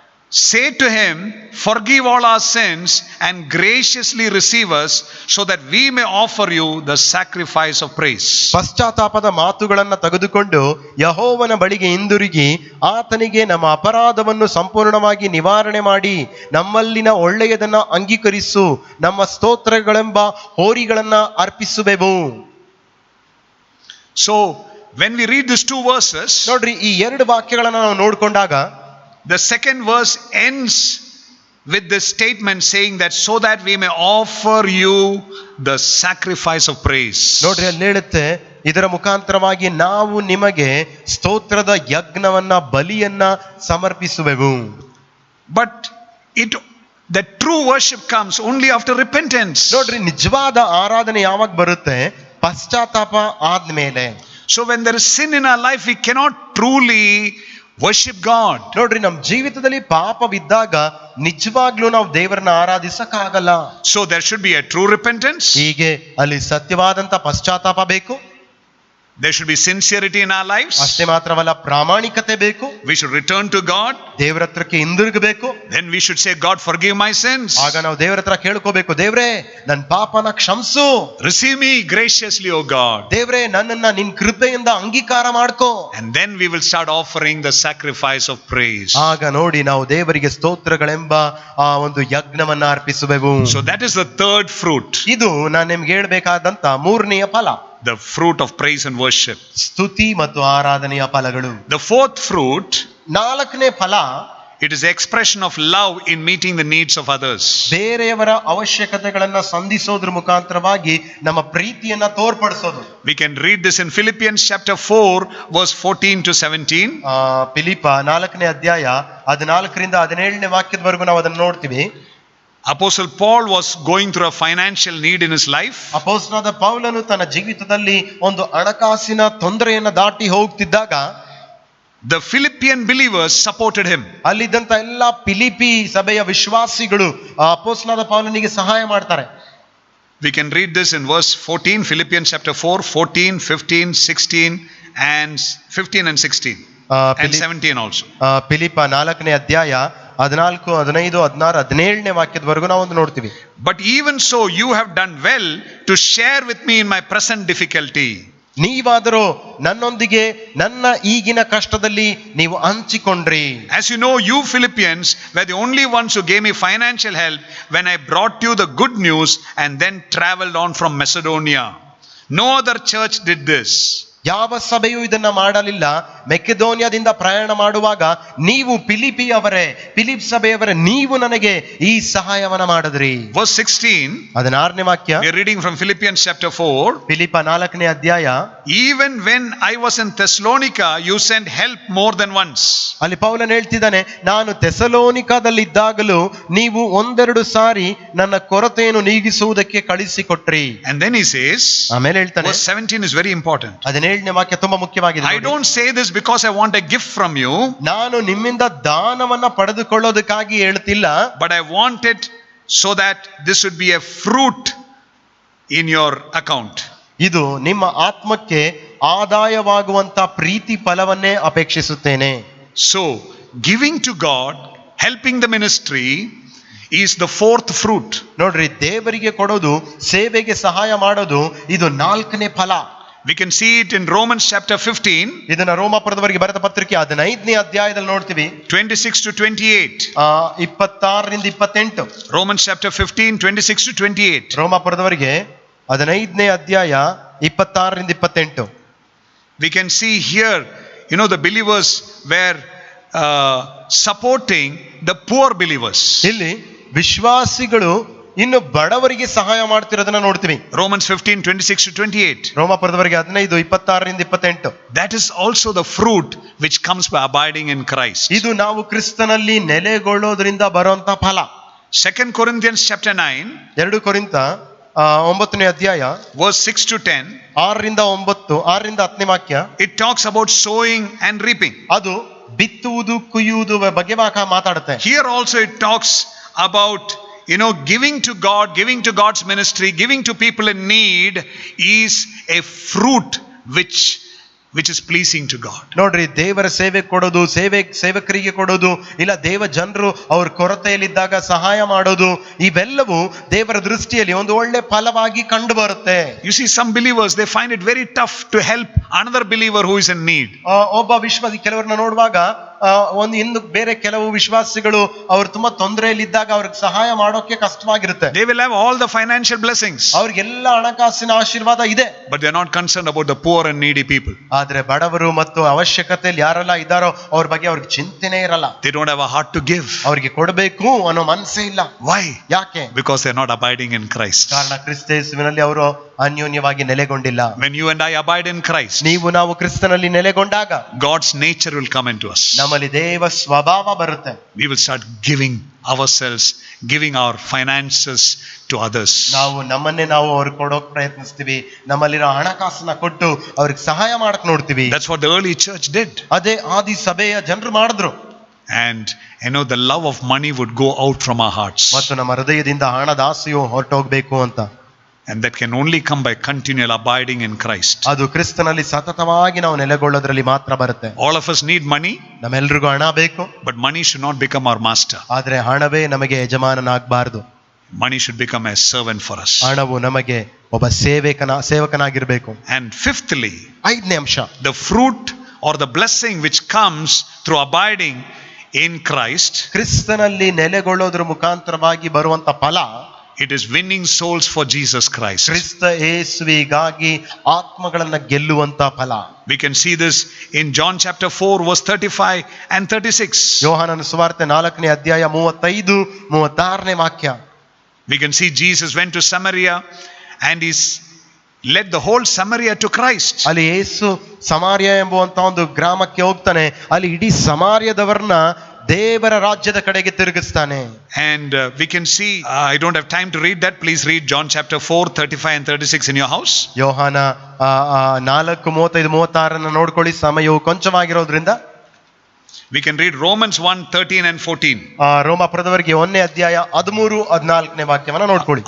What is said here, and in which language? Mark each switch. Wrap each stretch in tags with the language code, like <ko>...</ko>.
<en>Say to him, forgive all our sins and graciously receive us, so that we may offer you the sacrifice of praise.</en> <kn>ಪಶ್ಚಾತ್ತಾಪದ ಮಾತುಗಳನ್ನ ತೆಗೆದುಕೊಂಡು ಯೆಹೋವನ ಬಳಿಗೆ ಹಿಂದಿರುಗಿ ಆತನಿಗೆ ನಮ್ಮ ಅಪರಾಧವನ್ನು ಸಂಪೂರ್ಣವಾಗಿ ನಿವಾರಣೆ ಮಾಡಿ ನಮ್ಮಲ್ಲಿನ ಒಳ್ಳೆಯದನ್ನ ಅಂಗೀಕರಿಸು, ನಮ್ಮ ಸ್ತೋತ್ರಗಳೆಂಬ ಹೋರಿಗಳನ್ನ ಅರ್ಪಿಸುವೆವು.</kn> <en>So when we read these two verses,</en> <kn>ನೋಡ್ರಿ, ಈ ಎರಡು ವಾಕ್ಯಗಳನ್ನ ನಾವು ನೋಡ್ಕೊಂಡಾಗ</kn> <en>the second verse ends with this statement saying that so that we may offer you the sacrifice of praise.</en> <kn>ನೋಡ್ರಿ, ಅಲ್ಲಿ ಹೇಳುತ್ತೆ, ಇದರ ಮುಖಾಂತರವಾಗಿ ನಾವು ನಿಮಗೆ ಸ್ತೋತ್ರದ ಯಜ್ಞವನ್ನ ಬಲಿಯನ್ನ ಸಮರ್ಪಿಸುವೆವು.</kn> <en>But the true worship comes only after repentance.</en> <kn>ನೋಡ್ರಿ, ನಿಜವಾದ ಆರಾಧನೆ ಯಾವಾಗ ಬರುತ್ತೆ? ಪಶ್ಚಾತ್ತಾಪ ಆದ್ಮೇಲೆ.</kn> <en>So when there is sin in our life, we cannot truly worship God.</en> <kn>ನೋಡ್ರಿ, ನಮ್ಮ ಜೀವಿತದಲ್ಲಿ ಪಾಪವಿದ್ದಾಗ ನಿಜವಾಗ್ಲೂ ನಾವು ದೇವರನ್ನ ಆರಾಧಿಸಕ್ಕಾಗಲ್ಲ.</kn> <en>So there should be a true repentance.</en> <kn>ಹೀಗೆ ಅಲ್ಲಿ ಸತ್ಯವಾದಂತ ಪಶ್ಚಾತ್ತಾಪ ಬೇಕು.</kn> <en>There should be sincerity in our lives.</en> <kn>ಅಷ್ಟೇ ಮಾತ್ರವಲ್ಲ, ಪ್ರಾಮಾಣಿಕತೆ ಬೇಕು.</kn> <en>We should return to God.</en> <kn>ದೇವರ ಹತ್ರಕ್ಕೆ ಹಿಂದಿರುಗಬೇಕು.</kn> <en>Then we should say, God, forgive my sins.</en> <kn>ಆಗ ನಾವು ದೇವರ ಹತ್ರ ಕೇಳ್ಕೋಬೇಕು, ದೇವ್ರೇ ನನ್ನ ಪಾಪನ ಕ್ಷಮಿಸು.</kn> <en>Receive me graciously, O God.</en> <kn>ದೇವ್ರೇ, ನನ್ನನ್ನ ನಿನ್ ಕೃಪೆಯಿಂದ ಅಂಗೀಕಾರ ಮಾಡ್ಕೋ.</kn> <en>And then we will start offering the sacrifice of praise.</en> <kn>ಆಗ ನೋಡಿ, ನಾವು ದೇವರಿಗೆ ಸ್ತೋತ್ರಗಳೆಂಬ ಆ ಒಂದು ಯಜ್ಞವನ್ನ ಅರ್ಪಿಸುವೆವು.</kn> <en>So that is the third fruit.</en> <kn>ಇದು ನಾನು ನಿಮ್ಗೆ ಹೇಳ್ಬೇಕಾದಂತ ಮೂರನೆಯ ಫಲ,</kn> <en>The fruit of praise and worship.</en> <kn>ಸ್ತುತಿ ಮತ್ತು ಆರಾಧನೆಯ ಫಲಗಳು.</kn> <en>The fourth fruit,</en> <kn>ನಾಲ್ಕನೇ ಫಲ,</kn> <en>it is the expression of love in meeting the needs of others.</en> <kn>ಬೇರೆಯವರ ಅವಶ್ಯಕತೆಗಳನ್ನ ಸಂಧಿಸೋದ್ರ ಮುಖಾಂತರವಾಗಿ ನಮ್ಮ ಪ್ರೀತಿಯನ್ನ ತೋರ್ಪಡಿಸೋದು.</kn> <en>We can read this in Philippians chapter 4 verse 14 to 17.</en> <kn>Philippe 4ನೇ ಅಧ್ಯಾಯ 14ರಿಂದ 17ನೇ ವಾಕ್ಯದವರೆಗೂ ನಾವು ಅದನ್ನು ನೋಡ್ತೀವಿ.</kn> <en>Apostle Paul was going through a financial need in his life.</en> <kn>ಅಪೊಸ್ತಲನಾದ ಪೌಲನು ತನ್ನ ಜೀವಿತದಲ್ಲಿ ಒಂದು ಹಣಕಾಸಿನ ತೊಂದರೆಯನ್ನ ದಾಟಿ ಹೋಗ್ತಿದ್ದಾಗ</kn> <en>The Philippian believers supported him.</en> <kn>ಅಲ್ಲಿದ್ದಂತ ಎಲ್ಲಾ ಫಿಲಿಪಿ ಸಭೆಯ ವಿಶ್ವಾಸಿಗಳು ಅಪೊಸ್ತಲನಾದ ಪೌಲನಿಗೆ ಸಹಾಯ ಮಾಡ್ತಾರೆ.</kn> <en>We can read this in verse 14, Philippians chapter 4, 14, 15, 16 and 15 and 16 and 17 also.</en> <kn>Philippe 4ನೇ ಅಧ್ಯಾಯ 14, 15, 16, 17ನೇ ವಾಕ್ಯದವರೆಗೂ ನಾವು ಒಂದು ನೋಡ್ತೀವಿ.</kn> <en>But even so you have done well to share with me in my present difficulty.</en> <kn>ನೀವಾದರೂ ನನ್ನೊಂದಿಗೆ ನನ್ನ ಈಗಿನ ಕಷ್ಟದಲ್ಲಿ ನೀವು ಹಂಚಿಕೊಂಡ್ರಿ.</kn> <en>As you know, you Philippians were the only ones who gave me financial help when I brought you the good news and then traveled on from Macedonia. No other church did this.</en> <kn>ಯಾವ ಸಭೆಯೂ ಇದನ್ನ ಮಾಡಲಿಲ್ಲ. ಮೆಕೆದೋನಿಯಾದಿಂದ ಪ್ರಯಾಣ ಮಾಡುವಾಗ ನೀವು Philip ಸಭೆಯವರೇ, ನೀವು ನನಗೆ ಈ ಸಹಾಯವನ್ನ ಮಾಡಿದ್ರಿ.</kn> <en>Verse 16,</en> <kn>16ನೇ ವಾಕ್ಯ,</kn> <en>we are reading from Philippians chapter 4.</en> <kn>Philippe 4ನೇ ಅಧ್ಯಾಯ.</kn> <en>Even when I was in Thessalonica, you sent help more than once.</en> <kn>ಅಲ್ಲಿ ಪೌಲನ್ ಹೇಳ್ತಿದ್ದಾನೆ, ನಾನು ಥೆಸಲೋನಿಕದಲ್ಲಿದ್ದಾಗಲೂ ನೀವು ಒಂದೆರಡು ಸಾರಿ ನನ್ನ ಕೊರತೆಯನ್ನು ನೀಗಿಸುವುದಕ್ಕೆ ಕಳಿಸಿಕೊಟ್ರಿ.</kn> <en>And then he says,</en> <kn>ಆಮೇಲೆ ಹೇಳ್ತಾನೆ,</kn> <en>verse 17 is very important.</en> <kn>17ನೇ ವಾಕ್ಯ ತುಂಬಾ ಮುಖ್ಯವಾಗಿದೆ.</kn> <en>I don't say this because I want a gift from you.</en> <kn>ನಾನು ನಿಮ್ಮಿಂದ ದಾನವನ್ನ ಪಡೆದುಕೊಳ್ಳೋದಕ್ಕಾಗಿ ಹೇಳ್ತಿಲ್ಲ.</kn> <en>But I want it so that this would be a fruit in your account.</en> <kn>ಇದು ನಿಮ್ಮ ಆತ್ಮಕ್ಕೆ ಆದಾಯವಾಗುವಂತ ಪ್ರೀತಿ ಫಲವನ್ನೇ ಅಪೇಕ್ಷಿಸುತ್ತೇನೆ.</kn> <en>So giving to God, helping the ministry is the fourth fruit.</en> <kn>ನೋಡ್ರಿ, ದೇವರಿಗೆ ಕೊಡೋದು, ಸೇವೆಗೆ ಸಹಾಯ ಮಾಡೋದು, ಇದು 4ನೇ ಫಲ.</kn> <en>We can see it in Romans chapter 15.</en> <kn>ಇದನ್ನ ರೋಮಾಪುರದವರಿಗೆ ಬರೆದ ಪತ್ರಿಕೆ 15ನೇ ಅಧ್ಯಾಯದಲ್ಲಿ ನೋಡ್ತೀವಿ.</kn> <en>26 to 28.</en> <kn>26ರಿಂದ 28.</kn> <en>Romans chapter 15, 26 to 28.</en> <kn>ರೋಮಾಪುರದವರಿಗೆ 15ನೇ ಅಧ್ಯಾಯ 26ರಿಂದ 28.</kn> <en>We can see here, the believers were supporting the poor believers.</en> <kn>ಇಲ್ಲಿ ವಿಶ್ವಾಸಿಗಳು ಇನ್ನು ಬಡವರಿಗೆ ಸಹಾಯ ಮಾಡ್ತಿರೋದನ್ನ ನೋಡ್ತೀವಿ.</kn> <en>Romans 15, 26 to 28.</en> <kn>ರೋಮಾಪುರದವರಿಗೆ 15, 26ರಿಂದ 28.</kn> <en>That is also the fruit which comes by abiding in Christ.</en> <kn>ಇದು ನಾವು ಕ್ರಿಸ್ತನಲ್ಲಿ ನೆಲೆಗೊಳ್ಳೋದ್ರಿಂದ ಬರುವಂತ ಫಲ.</kn> <en>2 Corinthians chapter 9,</en> <kn>2 ಕೊರಿಂಥ 9ನೇ ಅಧ್ಯಾಯ</kn> <en>verse 6 to 10.</en> <kn>6ರಿಂದ 10ನೇ ವಾಕ್ಯ.</kn> <en>It talks about sowing and reaping.</en> <kn>ಅದು ಬಿತ್ತುವುದು ಕುಯ್ಯುವುದು ಬಗ್ಗೆ ಮಾತಾಡುತ್ತೆ.</kn> <en>Here also it talks about, giving to God, giving to God's ministry, giving to people in need is a fruit which is pleasing to God.</en> <kn>ನೋಡ್ರಿ, ದೇವರ ಸೇವೆ ಕೊಡೋದು, ಸೇವಕರಿಗೆ ಕೊಡೋದು, ಇಲ್ಲ ದೇವ ಜನರು ಅವ್ರ ಕೊರತೆಯಲ್ಲಿದ್ದಾಗ ಸಹಾಯ ಮಾಡೋದು, ಇವೆಲ್ಲವೂ ದೇವರ ದೃಷ್ಟಿಯಲ್ಲಿ ಒಂದು ಒಳ್ಳೆ ಫಲವಾಗಿ ಕಂಡು ಬರುತ್ತೆ.</kn> <en>You see, some believers, they find it very tough to help another believer who is in need.</en> <kn>ಒಬ್ಬ ವಿಶ್ವಾಸಿ ಕೆಲವರನ್ನ ನೋಡುವಾಗ ಇನ್ನು ಬೇರೆ ಕೆಲವು ವಿಶ್ವಾಸಿಗಳು ಅವರು ತುಂಬಾ ತೊಂದರೆಯಲ್ಲಿದ್ದಾಗ ಅವ್ರಿಗೆ ಸಹಾಯ ಮಾಡೋಕೆ ಕಷ್ಟವಾಗಿರುತ್ತೆ.</kn> <en>They will have all the financial blessings,</en> <kn>ಅವ್ರಿಗೆಲ್ಲ ಹಣಕಾಸಿನ ಆಶೀರ್ವಾದ ಇದೆ,</kn> <en>but they are not concerned about the poor and needy people.</en> <kn>ಆದ್ರೆ ಬಡವರು ಮತ್ತು ಅವಶ್ಯಕತೆಯಲ್ಲಿ ಯಾರೆಲ್ಲ ಇದ್ದಾರೋ ಅವ್ರ ಬಗ್ಗೆ ಅವ್ರಿಗೆ ಚಿಂತೆನೇ ಇರಲ್ಲ.</kn> <en>They don't have a heart to give.</en> <kn>ಅವ್ರಿಗೆ ಕೊಡಬೇಕು ಅನ್ನೋ ಮನಸ್ಸೇ ಇಲ್ಲ.</kn> <en>Why?</en> <kn>ಯಾಕೆ?</kn> <en>Because they are not abiding in Christ.</en> <kn>ಕಾರಣ ಕ್ರಿಸ್ತೇಸುವಿನಲ್ಲಿ ಅವರು ಅನ್ಯೋನ್ಯವಾಗಿ ನೆಲೆಗೊಂಡಿಲ್ಲ.</kn> <en>When you and I abide in Christ,</en> <kn>ನಾವು ಕ್ರಿಸ್ತನಲ್ಲಿ ನೆಲೆಗೊಂಡಾಗ</kn> <en>God's nature will come into us.</en> <kn>ನಮ್ಮಲ್ಲಿ ದೇವ ಸ್ವಭಾವ ಬರುತ್ತೆ.</kn> <en>We will start giving ourselves, giving our finances to others.</en> <kn>ನಾವು ನಮ್ಮನ್ನೇ ನಾವು ಅವ್ರಿಗೆ ಕೊಡೋಕೆ ಪ್ರಯತ್ನಿಸ್ತೀವಿ, ನಮ್ಮಲ್ಲಿರೋ ಹಣಕಾಸನ್ನ ಕೊಟ್ಟು ಅವ್ರಿಗೆ ಸಹಾಯ ಮಾಡಕ್ ನೋಡ್ತೀವಿ.</kn> <en>That's what the early church did.</en> <kn>ಅದೇ ಆದಿ ಸಭೆಯ ಜನರು ಮಾಡಿದ್ರು.</kn> <en>And the love of money would go out from our hearts.</en> <kn>ಮತ್ತು ನಮ್ಮ ಹೃದಯದಿಂದ ಹಣದ ಆಸೆಯು ಹೊರಟೋಗ್ಬೇಕು ಅಂತ.</kn> <en>And that can only come by continual abiding in Christ.</en> <kn>ಅದು ಕ್ರಿಸ್ತನಲ್ಲಿ ಸತತವಾಗಿ ನಾವು ನೆಲೆಗೊಳ್ಳೋದ್ರಲ್ಲಿ ಮಾತ್ರ ಬರುತ್ತೆ.</kn> <en>All of us need money.</en> <kn>ನಮ್ಮೆಲ್ರಿಗೂ ಹಣ ಬೇಕು.</kn> <en>But money should not become our master.</en> <kn>ಆದ್ರೆ ಹಣವೇ ನಮಗೆ ಯಜಮಾನನಾಗಬಾರದು.</kn> <en>Money should become a servant for us.</en> <kn>ಹಣವು ನಮಗೆ ಒಬ್ಬ ಸೇವಕನಾಗಿರ್ಬೇಕು.</kn> <en>And fifthly,</en> <kn>ಐದನೇ ಅಂಶ,</kn> <en>the fruit or the blessing which comes through abiding in Christ,</en> <kn>ಕ್ರಿಸ್ತನಲ್ಲಿ ನೆಲೆಗೊಳ್ಳೋದ್ರ ಮುಖಾಂತರವಾಗಿ ಬರುವಂತ ಫಲ,</kn> <en>it is winning souls for Jesus Christ.</en> <kn>ಕ್ರಿಸ್ತ ಯೇಸುವಿಗಾಗಿ ಆತ್ಮಗಳನ್ನ ಗೆಲ್ಲುವಂತ ಫಲ.</kn> <en>We can see this in John chapter 4 verse 35 and 36.</en> <kn>ಯೋಹಾನನ ಸುವಾರ್ತೆ 4ನೇ ಅಧ್ಯಾಯ 35, 36ನೇ ವಾಕ್ಯ.</kn> <en>We can see Jesus went to Samaria and he's led the whole Samaria to Christ.</en> <kn>ಅಲ್ಲಿ ಯೇಸು ಸಮಾರ್ಯ ಎಂಬುವಂತ ಒಂದು ಗ್ರಾಮಕ್ಕೆ ಹೋಗ್ತಾನೆ. ಅಲ್ಲಿ ಇಡೀ ಸಮಾರ್ಯದವರನ್ನ ದೇವರ ರಾಜ್ಯದ ಕಡೆಗೆ ತಿರುಗಿಸ್ತಾನೆ.</kn> <en>And we can see, I don't have time to read that. Please read John chapter 4 35 and 36 in your house.</en> <kn>ಯೋಹಾನ 4 35 36 ನೋಡ್ಕೊಳ್ಳಿ, ಸಮಯವು ಕೊಂಚವಾಗಿರೋದ್ರಿಂದ.</kn> <en>We can read Romans 1 13 and 14.</en> <kn>ರೋಮಾಪುರದವರಿಗೆ 1ನೇ ಅಧ್ಯಾಯ 13 14ನೇ ವಾಕ್ಯವನ್ನ ನೋಡ್ಕೊಳ್ಳಿ.</kn>